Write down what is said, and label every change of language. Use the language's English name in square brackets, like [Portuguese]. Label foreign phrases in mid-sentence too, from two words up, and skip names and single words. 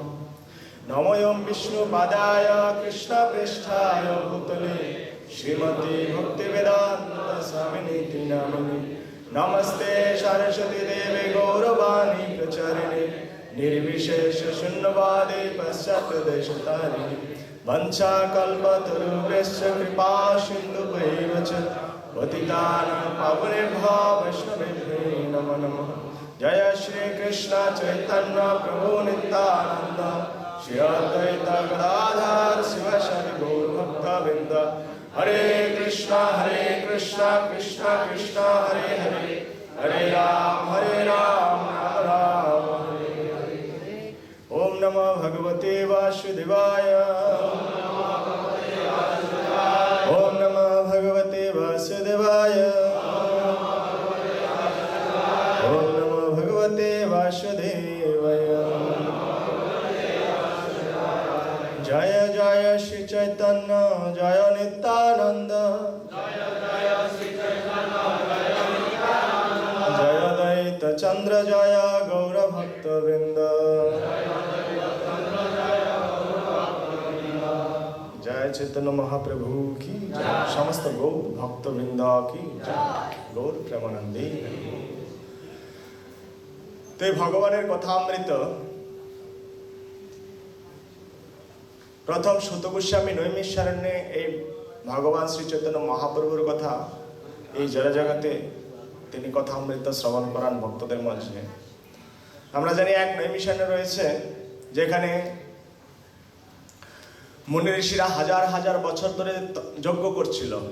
[Sanskrit] নমোয়ং বিষ্ণুপাদায় কৃষ্ণ পৃষ্ঠায় ভূতলে শ্রীমতী ভক্তিবেদান্ত স্বামিনীতি নামিনে। নমস্তে সরস্বতী দেবে গৌরবাণী প্রচারিণে নির্বিশেষ শূন্যবাদে পশ্চাৎদেশতারিণে। वंशाकल्पतरुभ्यश्च कृपा सिन्धुभैव च पतितानां पावनेभ्यो वैष्णवेभ्यो नमो नमः। जय श्री कृष्ण चैतन्य प्रभु नित्यानंद श्री अद्वैत गदाधर शिवशरि गौरभक्तवृन्द। हरे कृष्ण कृष्ण कृष्ण हरे हरे हरे राम राम राम हरे हरे। ओम नमो भगवते वासुदेवाय। ओम नमो भगवते वासुदेवाय। ओम नमो भगवते वासुदेवाय। [Bangla] জয় জয় শ্রী চৈতন্য জয় নিত্যানন্দ জয় দ্বৈত চন্দ্র জয় গৌর ভক্তবৃন্দ। [Hindi] जय चैतन्य महाप्रभु की जय। समस्त गौर भक्तवृंद की जय। [Bangla] গৌর প্রেমানন্দে। तो भगवाনের কথামৃত প্রথম সুত গোস্বামী নৈমিষারণ্যে এই ভগবান শ্রী চৈতন্য মহাপ্রভুর কথা এই জড়জগতে তিনি কথামৃত শ্রবণ করান ভক্তদের মাঝে। আমরা জানি এক নৈমিষারণ্য রয়েছে যেখানে মুনি ঋষিরা হাজার হাজার বছর ধরে যজ্ঞ করছিল।